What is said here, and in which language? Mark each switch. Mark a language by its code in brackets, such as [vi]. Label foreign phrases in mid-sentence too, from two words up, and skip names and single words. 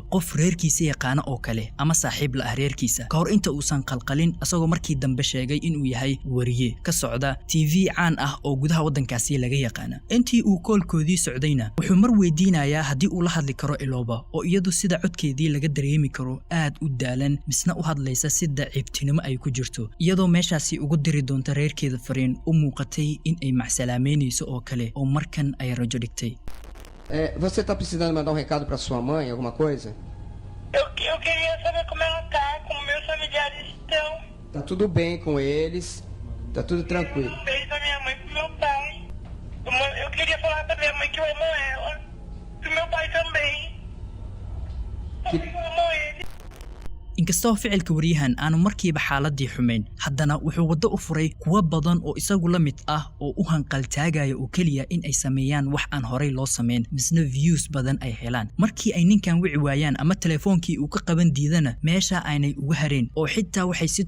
[so] qof reerkiisa yaqaan oo kale ama saaxiib la reerkiisa ka hor inta uusan qalqalin asagoo markii dambe sheegay inuu yahay wariye ka socda TV caan ah oo gudaha wadankaasi laga yaqaan intii uu koolkoodii socdayna wuxuu mar weydiinayaa hadii uu la hadli karo Iloba oo iyadu sida codkeedii laga dareemi karo aad u daalan misna u hadlaysa sida ciibtinimo ay ku jirto iyadoo meeshaasi ugu diri doonto reerkeeda fariin u muuqatay in ay macsalaameynayso oo kale oo markan ay rajo dhigtay [pt] Você tá precisando mandar um recado pra sua mãe, alguma coisa? Eu queria saber como ela tá, como meus familiares estão. Tá tudo bem com eles, tá tudo tranquilo. Um beijo da minha mãe pro meu pai. Eu queria falar pra minha mãe que eu amo ela. Pro meu pai também. Eu amo ele. [so] inkastoo ficilka waryahan aanu markiiba xaaladii xumeyn haddana wuxuu wado u furay kuwa badan oo isagu la mid ah oo u hanqal taagaya oo kaliya in ay sameeyaan wax aan horay loo sameyn misna views badan ay helaan markii ay ninkan wici waayaan ama telefoonkii uu ka qaban diidana meesha aanay uga hareen oo xitaa waxay si